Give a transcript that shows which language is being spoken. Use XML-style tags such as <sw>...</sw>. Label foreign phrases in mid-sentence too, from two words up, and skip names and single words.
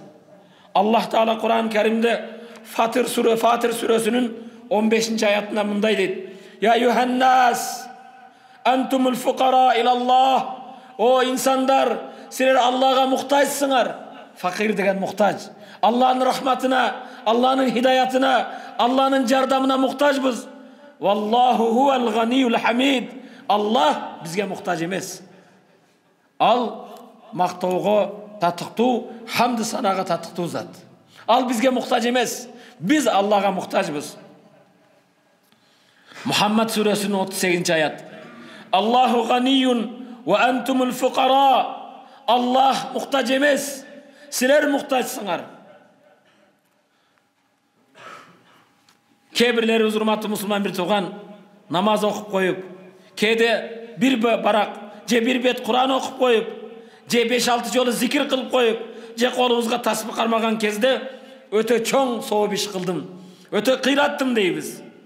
<ky>Аллах Таала Кур'ан Каримде Фатир сүрөсүнүн 15-аятында мындай дейт:</ky> <ar>يا أيها الناس أنتم الفقراء إلى الله.</ar> <ky>О инсандар, силер Аллага муктажсыңар. Факир деген муктаж. Алланын рахматына, Алланын хидаятына, Алланын жардамына муктажбыз.</ky> <ar>والله هو الغني الحميد.</ar> <ky>Аллах бизге муктаж эмес. Ал мактоого татыктуу, хамды санага татыктуу зат. Ал бизге муктаж эмес. Биз Аллага муктажбыз. Мухаммад сүрөсүнүн 38-аят.</ky> <ar>الله غني وأنتم الفقراء.</ar> <ky>Аллах муктаж эмес, силер муктажсыңар. Кээ-бирлерибиз, урматтуу мусулман бир тууган, намаз окуп коюп, кээде бир барак же бир бет Кур'ан окуп коюп, же 5-6 жолу зикир кылып коюп, же колубузга тасбih кармаган кезде өтө чоң сооп иш кылдым, өтө кыйраттым дейбиз.</ky>